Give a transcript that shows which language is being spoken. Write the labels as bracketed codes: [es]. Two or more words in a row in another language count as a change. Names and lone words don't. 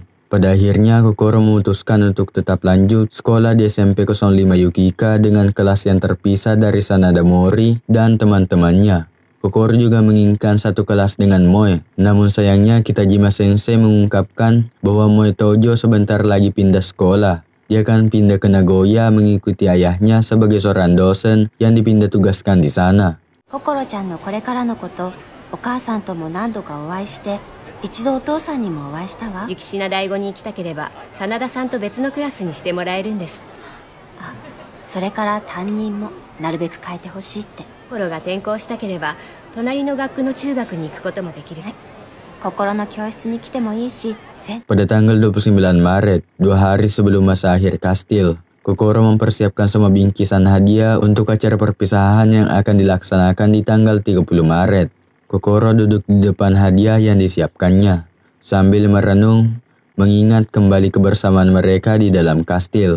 [id] Pada akhirnya Kokoro memutuskan untuk tetap lanjut sekolah di SMP 05 Yukika dengan kelas yang terpisah dari Sanada Mori dan teman-temannya. Kokoro juga menginginkan satu kelas dengan Moe, namun sayangnya Kitajima Sensei mengungkapkan bahwa Moe Tojo sebentar lagi pindah sekolah. Dia akan pindah ke Nagoya mengikuti ayahnya sebagai seorang dosen yang dipindah tugaskan di sana. [ja] Kokoro-chanのこれからのこと、お母さんとも何度かお会いして、一度お父さんにもお会いしたわ。雪品第5に行きたければ真田さんと別のクラスにしてもらえるんです。あ、それから担任もなるべく変えてほしいって。コロが転校したければ隣の学区の中学に行くこともできるし、心の教室に来てもいいし。 [id] Pada tanggal 29 Maret, 2 hari sebelum masa akhir kastil, Kokoro mempersiapkan semua bingkisan hadiah untuk acara perpisahan yang akan dilaksanakan di tanggal 30 Maret. Kokoro duduk di depan hadiah yang disiapkannya, sambil merenung, mengingat kembali kebersamaan mereka di dalam kastil.